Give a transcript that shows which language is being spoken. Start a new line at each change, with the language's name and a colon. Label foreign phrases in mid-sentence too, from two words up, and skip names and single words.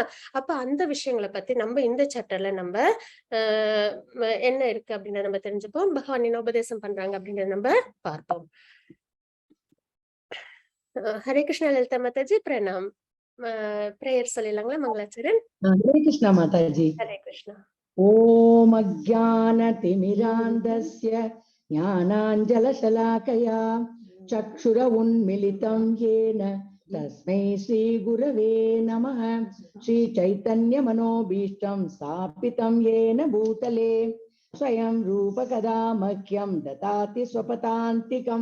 Tamil: அப்ப அந்த விஷயங்கள பத்தி நம்ம இந்த சாப்டர்ல நம்ம என்ன இருக்கு அப்படின்றத நம்ம தெரிஞ்சுப்போம். பகவான் என்ன உபதேசம் பண்றாங்க அப்படின்றத நம்ம பார்ப்போம். ஹரே கிருஷ்ணா லலிதா மாதாஜி பிரணாம். பிரேயர் சொல்லிடலாங்களா மங்களாச்சரண்?
Hindi: हरे कृष्णा माताजी। हरे कृष्णा।
Sanskrit: ओम अज्ञानतिमिरान्धस्य ज्ञानाञ्जलशलाकया चक्षुरुन्मिलितं येन तस्मै श्रीगुरवे नमः। श्रीचैतन्यमनोभीष्टं स्थापितं येन भूतले स्वयं रूपकदा मह्यं ददाति स्वपदान्तिकं।